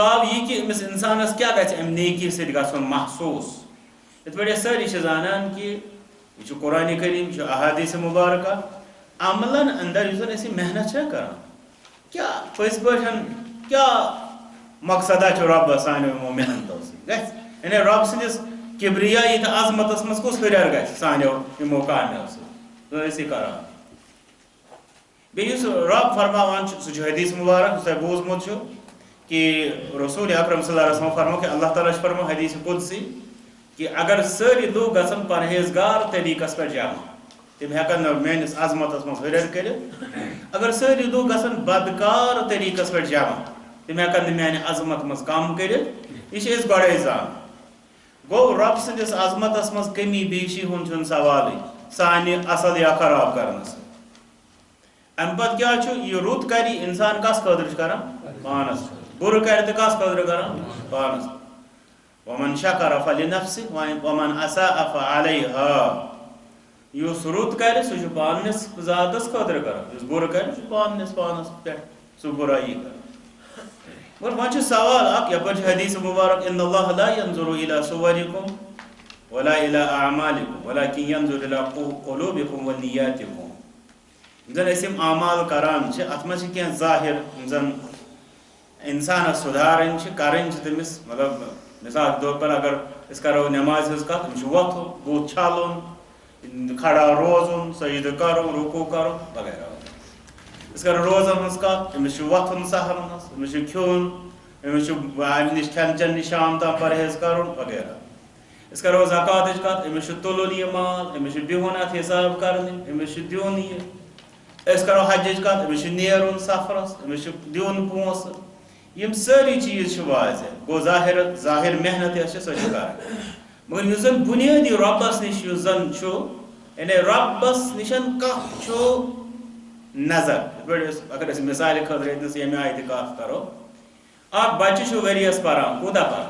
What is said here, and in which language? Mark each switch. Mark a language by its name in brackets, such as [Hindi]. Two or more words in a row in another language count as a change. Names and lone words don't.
[Kashmiri] آو یہِ کہِ أمِس انسانس کیٛاہ گژھِ امہِ نیکی سۭتۍ گژھُن محسوٗس یِتھ پٲٹھۍ أسۍ سٲری چھِ زانان کہ یہ چھُ قرآنِ کریم یہِ چھُ احادیث مبارکہ عملن اندر یُس زن أسۍ محنت چھِ کران کیٛاہ پٔزۍ پٲٹھۍ کیٛاہ مقصدہ چھُ رۄبس سانیو یِمو محنتو سۭتۍ گژھِ یعنی رۄب سٕنٛدِس کبریایی تہٕ عظمتس منٛز کُس ہُریر گژھِ سانیو یِمو کامیو سۭتۍ أسی کران بیٚیہِ یُس رۄب فرماوان چھُ سُہ چھُ حدیث مبارک یُس تۄہہِ بوٗزمُت چھُ کہ رسول اکرم [Arabic] صلی اللہ علیہ وسلم [Kashmiri] فرمو کہ اللہ تعالیٰ چھُ فرمو حدیث قدسی کہ اگر سٲری لوٗکھ گژھن پرہیزگار طریقس پٮ۪ٹھ جمع تِم ہٮ۪کن نہٕ میٲنِس عظمتس منٛز ہُریر کٔرِتھ اگر سٲری لوٗکھ گژھن بدکار طریقس پٮ۪ٹھ جمع تِم ہٮ۪کن نہٕ میانہِ عظمت منٛز کم کٔرِتھ یہِ چھِ أسۍ گۄڈے زانان گوٚو رۄب سٕنٛدِس عظمتس منٛز کمی بیشی ہُنٛد چھُنہٕ سوالٕے سانہِ اصل یا خراب کرنس امہِ پتہٕ کیٛاہ چھُ یہِ رُت کرِ انسان کس خٲطرٕ چھُ کران پانس بُرٕ کرِ تہٕ کس خٲطرٕ کران پانس [Arabic] ومن شکر فلنفسه ومن اساء [Kashmiri] فعليها یُس رُت کرِ سُہ چھُ پانس ذاتس خٲطرٕ کران یُس بُرٕ کرِ سُہ چھُ پانس پٮ۪ٹھ سُہ بُرایی کران مگر وۄنۍ چھُ سوال اکھ یپٲرۍ چھُ حدیث مبارک [Arabic] ان اللہ لا ينظر الى صوركم ولا الى اعمالكم ولكن ينظر الى قلوبكم ونياتكم [Kashmiri] زن أسۍ یِم اعمال کران چھِ اتھ منٛز چھِ کینٛہہ ظاہر یِم زن انسانس سُدھارٕنۍ چھِ کرٕنۍ چھِ تٔمِس مطلب [Urdu] مثال کے طور پر [Kashmiri] اگر أسۍ کرو نٮ۪مازِ ہٕنٛز کتھ أمِس چھُ وۄتھُن بُتھ چھلُن کھڑا روزُن سجدٕ کرُن رُکوٗع کرُن وغیرہ أسۍ کرو روزن ہٕنٛز کتھ أمِس چھُ وۄتھُن سحرن منٛز أمِس چھُ کھیوٚن أمِس چھُ امہِ نِش کھٮ۪ن چٮ۪ن نِش شام تام پرہیز کرُن وغیرہ أسۍ کرو زکاتٕچ کتھ أمِس چھُ تُلُن یہِ مال أمِس چھُ بِہُن اتھ حساب کرنہِ أمِس چھُ دیُن یہِ أسۍ کرو حجٕچ کتھ أمِس چھُ نیرُن سفرس أمِس چھُ دیُن پونٛسہٕ یِم سٲری چیٖز چھِ واضح گوٚو ظاہر محنت یۄس چھِ سۄ چھِ کرٕنۍ مگر یُس زن بُنیٲدی رۄبس نِش یُس زن چھُ یعنی رۄبس نِشن کانٛہہ چھُ نظر یِتھ پٲٹھۍ أسۍ اگر أسۍ مِثالہِ خٲطرٕ ییٚتنس ییٚمہِ آیہِ تہِ کتھ کرو اکھ بچہِ چھُ ؤرۍیس پران کوٗتاہ